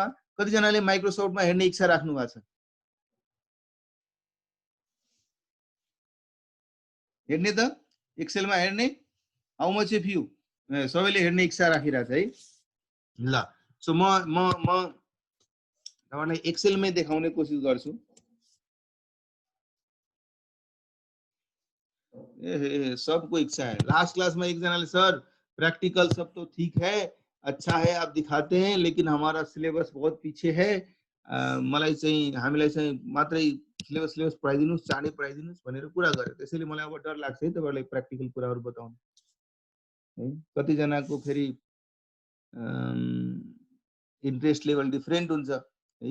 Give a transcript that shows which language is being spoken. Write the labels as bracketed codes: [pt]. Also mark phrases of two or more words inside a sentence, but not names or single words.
[ne] कति जनाले माइक्रोसफ्टमा हेर्ने इच्छा राख्नु भएको छ? हेर्ने त एक्सेलमा हेर्ने? [en] how much if you [ne] सबैले हेर्ने इच्छा राखिरहेछ है। ल सो म तपाईलाई एक्सेलमै देखाउने कोसिस गर्छु। [hi] सबको इच्छा है। [en] last class [hi] में [ne] एक जनाले [hi] सर प्रैक्टिकल सब तो ठीक है, अच्छा है, आप दिखाते हैं, लेकिन हमारा सिलेबस बहुत पीछे है, [ne] मलाई चाहिँ हामीलाई चाहिँ मात्रै सिलेबस पढाइदिनुस्, चाँडै पढाइदिनुस् भनेर कुरा गरे। त्यसैले मलाई अब डर लाग्छ है तपाईहरुलाई प्र्याक्टिकल कुराहरु बताउन है। कति जनाको फेरि [en] interest level different [ne] हुन्छ है।